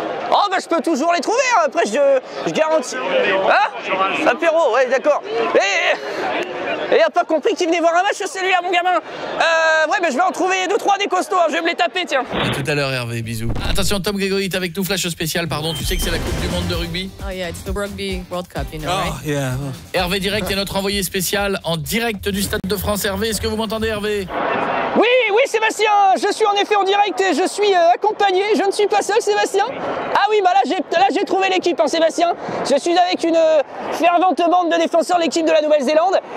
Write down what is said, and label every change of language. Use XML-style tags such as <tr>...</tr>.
<fr>Oh bah je peux toujours les trouver, hein. Après je garantis. Hein? Apéro, ouais d'accord. Et a pas compris qu'il venait voir un match, c'est lui, mon gamin. Ouais bah je vais en trouver 2-3 des costauds, hein. Je vais me les taper, tiens. À tout à l'heure Hervé, bisous. Attention, Tom Grégory est avec nous, flash spécial, pardon, tu sais que c'est la Coupe du Monde de rugby?</fr> <en>Oh yeah, it's the Rugby World Cup, you know, right? Yeah.</en> <fr>Hervé direct est notre envoyé spécial en direct du Stade de France. Hervé, est-ce que vous m'entendez Hervé? Oui, oui, Sébastien, je suis en effet en direct et je suis accompagné. Je ne suis pas seul, Sébastien. Ah oui, bah là j'ai trouvé l'équipe, hein, Sébastien. Je suis avec une fervente bande de défenseurs de l'équipe de la Nouvelle-Zélande.</fr>